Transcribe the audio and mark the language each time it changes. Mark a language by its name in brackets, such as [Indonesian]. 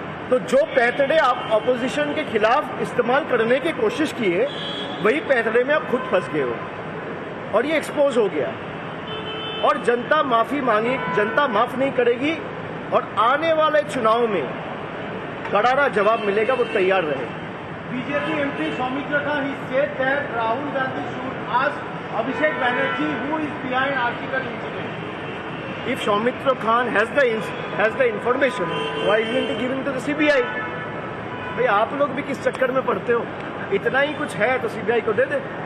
[Hindi] तो जो पैंतड़े आप ऑपोजिशन के खिलाफ इस्तेमाल करने की कोशिश किए, वही पैंतड़े में आप खुद फंस गए हो, और ये एक्सपोज हो गया। और जनता माफी मांगी, जनता माफ नहीं करेगी, और आने वाले चुनाव में करारा जवाब मिलेगा, वो तैयार रहे। [English] BJP MP Soumitra Khan he said that Rahul Gandhi should ask Abhishek Banerjee who is behind article incident. If Soumitra Khan has the information, why isn't he giving to the CBI? [Hindi] भाई, आप लोग भी किस चक्कर में पड़ते हो? इतना ही कुछ है तो सीबीआई को दे दे।